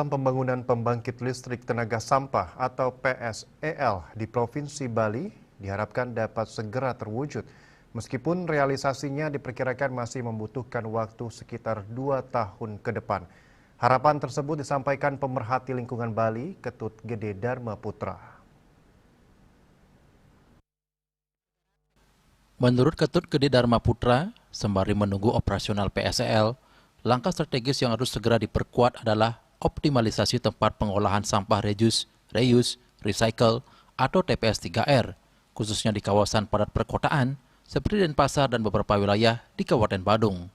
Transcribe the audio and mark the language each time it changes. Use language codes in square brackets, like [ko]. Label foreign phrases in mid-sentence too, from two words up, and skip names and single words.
[id] pembangunan pembangkit listrik tenaga sampah atau PSEL di Provinsi Bali diharapkan dapat segera terwujud. Meskipun realisasinya diperkirakan masih membutuhkan waktu sekitar 2 tahun ke depan. Harapan tersebut disampaikan pemerhati lingkungan Bali, Ketut Gede Dharma Putra. Menurut Ketut Gede Dharma Putra, sembari menunggu operasional PSEL, langkah strategis yang harus segera diperkuat adalah optimalisasi tempat pengolahan sampah [en] reuse, recycle, [id] atau TPS 3R, khususnya di kawasan padat perkotaan seperti Denpasar dan beberapa wilayah di Kabupaten Badung.